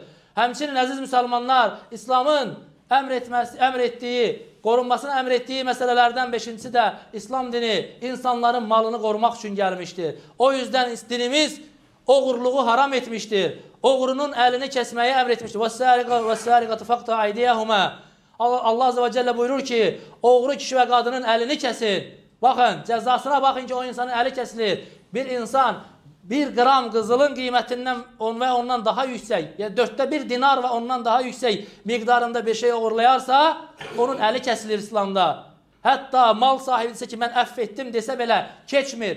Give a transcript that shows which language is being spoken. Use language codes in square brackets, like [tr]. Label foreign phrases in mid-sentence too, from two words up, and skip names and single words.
[az] Həmçinin əziz müsəlmanlar, İslamın əmr etdiyi, qorunmasını əmr etdiyi məsələlərdən beşincisi də İslam dini insanların malını qorumaq üçün gəlmişdir. [tr] O yüzden dinimiz oğurluğu haram etmiştir. [az] Oğrunun əlini kəsməyi əmr etmişdir. [ar] وَالسَّارِقَةُ فَقْطَعُوا أَيْدِيَهُمَا. [az] Allah [ar] عز وجل [az] buyurur ki, oğru kişi ve kadının əlini kəsin. Bakın, cəzasına bakın ki, o insanın əli kəsilir. Bir insan 1 gram qızılın qiymətindən və ondan daha yüksək, yəni 1/4 dinar və ondan daha yüksək miqdarında bir şey uğurlayarsa, onun əli kəsilir İslamda. Hətta mal sahibi desə ki, mən əff etdim desə belə keçmir.